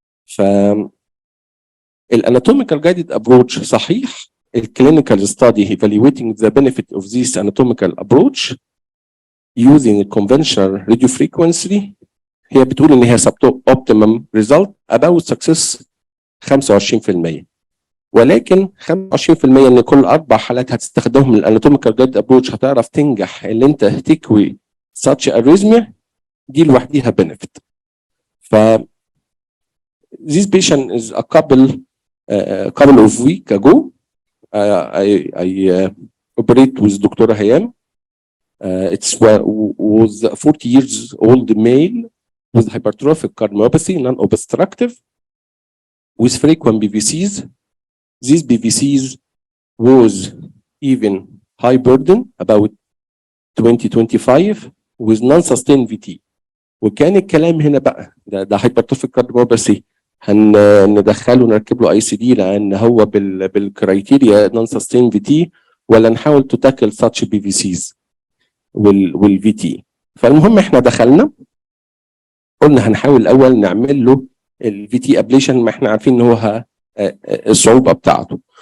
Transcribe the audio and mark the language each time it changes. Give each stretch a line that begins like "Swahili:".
Arabic: ف الاناتوميكال جايدد ابروتش صحيح الكلينيكال ستادي
English: evaluating the benefit of this anatomical approach using conventional radio frequency
Arabic: هي بتقول ان هي
English: optimum result about success
Arabic: 25%، ولكن 25% ان كل 4 حالات هتستخدمهم الاناتوميكال جايدد ابروتش هتعرف تنجح اللي انت تكوي such arrhythmia دي لوحديها benefit.
English: ف this patient is a couple of weeks ago I operate with Dr. Hayam. It was 40 years old male with hypertrophic cardiomyopathy, non-obstructive, with frequent BVCs. These BVCs was even high burden, about 20-25, with non-sustained VT.
Arabic: وكان الكلام هنا بقى ده hypertrophic cardiomyopathy هندخله نركب له اي سي دي لان هو بالكرايتيريا نون سستين في تي، ولا نحاول تو تاكل ساتش بي في سيز والفي تي. فالمهم احنا دخلنا قلنا هنحاول الاول نعمل له الفي تي ابليشن، ما احنا عارفين ان هو الصعوبه بتاعته.